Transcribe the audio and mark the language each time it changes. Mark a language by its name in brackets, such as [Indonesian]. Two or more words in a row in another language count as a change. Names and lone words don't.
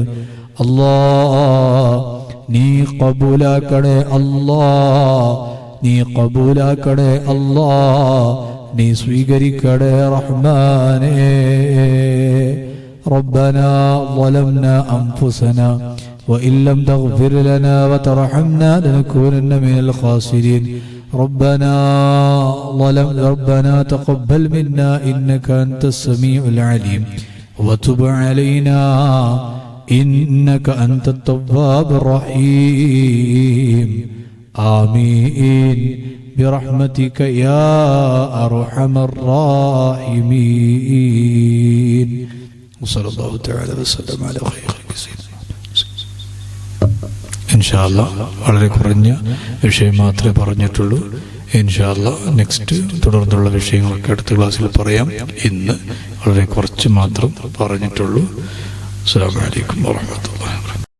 [Malayalam] അല്ലാഹ് നീ ഖബൂലാക്കണേ അല്ലാഹ്, നീ ഖബൂലാക്കണേ അല്ലാഹ്, നീ സ്വീകരിക്കണേ റഹ്മാനേ. [Arabic] ربنا ظلمنا أنفسنا وإن لم تغفر لنا وترحمنا لنكونن من الخاسرين. ربنا تقبل منا إنك أنت السميع العليم وتب علينا إنك أنت التواب الرحيم. آمين برحمتك يا أرحم الراحمين. وصلى الله تعالى وسلم على خير خلق سيدنا. إن شاء الله [Malayalam] വളരെ കുറഞ്ഞ വിഷയം മാത്രമേ പറഞ്ഞിട്ടുള്ളൂ. [Arabic] إن شاء الله [Malayalam] നെക്സ്റ്റ് തുടർന്നുള്ള വിഷയങ്ങളൊക്കെ അടുത്ത ക്ലാസ്സിൽ പറയാം. ഇന്ന് വളരെ കുറച്ച് മാത്രം പറഞ്ഞിട്ടുള്ളൂ. [Arabic] السلام عليكم ورحمة الله.